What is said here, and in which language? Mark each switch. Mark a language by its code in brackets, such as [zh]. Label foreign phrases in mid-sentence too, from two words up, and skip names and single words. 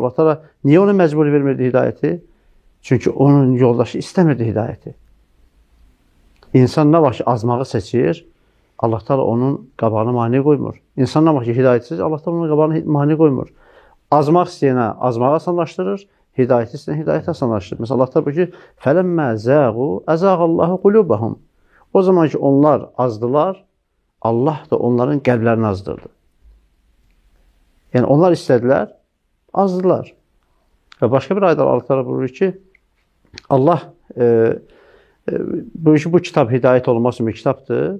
[az] Allah Teala niyə ona məcburi vermirdi hidayəti? Çünki onun yoldaşı istəmirdi hidayəti. İnsan nə vaxt ki, azmağı seçir, Allah Teala onun qabağına mane qoymur. İnsan nə vaxt ki, hidayətsiz, Allah Teala onun qabağına mane qoymur. Azmaq istəyənə azmağı asanlaşdırır, hidayəti istəyənə hidayəti asanlaşdırır. Məsələn, Allah Teala buyurur ki, [ar] فَلَمَّا زَاغُوا أَزَاغَ اللّٰهُ قُلُوبَهُمْ. [az] O zaman ki, onlar azdılar, Allah da onların qəlblərini azdırdı. Yəni, onlar istədilər, azdılar. Və başqa bir ayda Allah Teala buyurur ki, Allah bu kitab hidayət olması bir kitabdır.